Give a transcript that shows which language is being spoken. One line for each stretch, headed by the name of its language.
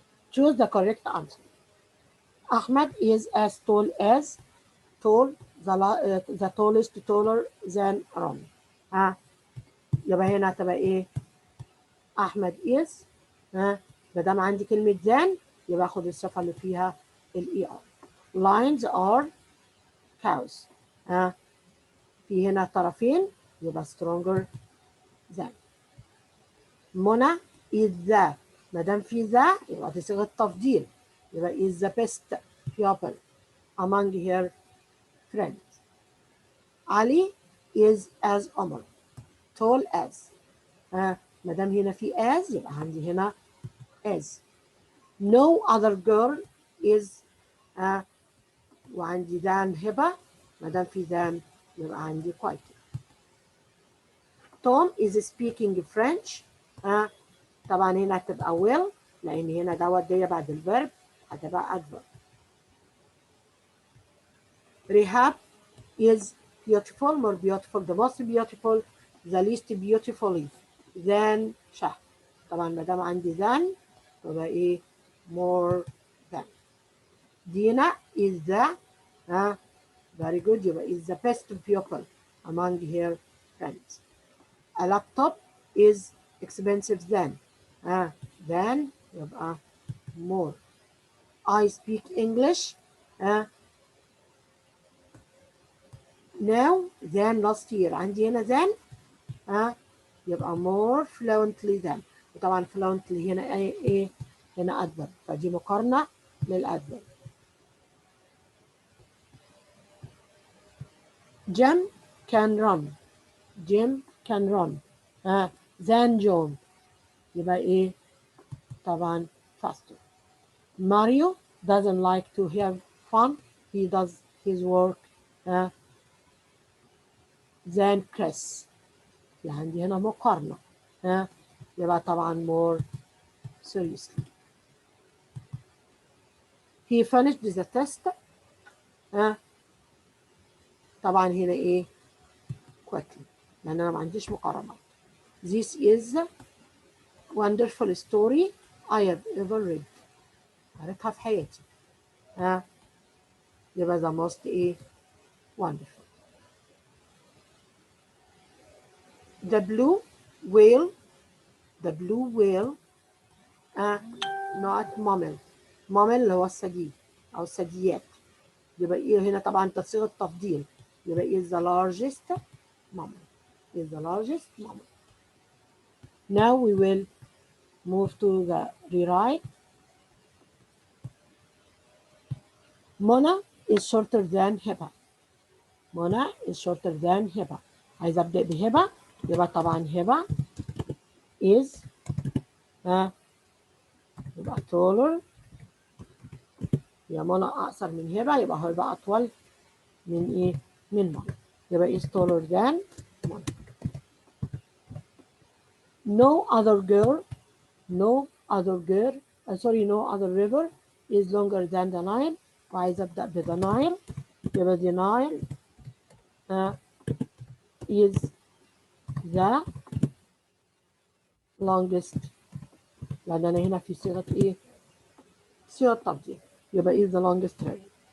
English: Choose the correct answer. Ahmed is as tall as tall, the tallest taller than Ron.
Arabic: ها يبقى هنا هتبقى ايه؟ احمد is. ها ما دام عندي كلمه than يبقى اخد الصفه اللي فيها الاي ار.
English: Lions are cows.
Arabic: ها في هنا طرفين يبقى
English: stronger than.
Arabic: منى
English: is the. ما دام في ذا يبقى دي صيغه تفضيل، يبقى is the best pupil among her friends. Ali is as Omar. tall as.
Arabic: ما دام هنا في as يبقى عندي هنا as.
English: no other girl is.
Arabic: وعندي than هبة، ما دام في than يبقى عندي quite.
English: Tom is speaking French.
Arabic: طبعا هنا هتبقى will لأن هنا دوت جاية بعد الفيرب هتبقى adverb.
English: Rehab is beautiful, more beautiful, the most beautiful, the least beautifully than Shahd.
Arabic: طبعا ما دام عندي than يبقى ايه
English: more than. Dina is the. very good يبقى is the best pupil among her friends. A laptop is expensive than. than يبقى more. I speak English now than last year.
Arabic: عندي هنا
English: than يبقى more fluently than.
Arabic: وطبعا fluently هنا ايه هنا adverb، فدي مقارنة للadverb.
English: Jim can run. Jim can run than John.
Arabic: يبقى ايه طبعا faster.
English: Mario doesn't like to have fun. He does his work than Chris.
Arabic: يعني عندي هنا مقارنة يبقى طبعا
English: more seriously. He finished the test
Arabic: طبعا هنا ايه quickly لأن أنا ما عنديش مقارنة.
English: This is a wonderful story I have ever read.
Arabic: قريتها في حياتي يبقى
English: the most
Arabic: ايه wonderful.
English: The blue whale. The blue whale not mammal.
Arabic: mammal اللي هو الثدي أو الثدييات. يبقى إيه هنا طبعا تصيغة تفضيل يبقى
English: is the largest mammal. is the largest mammal. Now we will move to the rewrite. Mona is shorter than Heba. Mona is shorter than Heba.
Arabic: عايز أبدأ بهبة يبقى طبعا هبة is يبقى taller. يبقى منى أقصر من هبة يبقى هيبقى أطول من إيه؟ من منى.
English: يبقى is taller than Mona. No other girl. No other girl. No other river is longer than the Nile.
Arabic: وعايز أبدأ بthe Nile يبقى
English: the Nile is the longest
Arabic: لأن أنا هنا في صيغة إيه؟ صيغة تفضيل يبقى
English: is the longest river.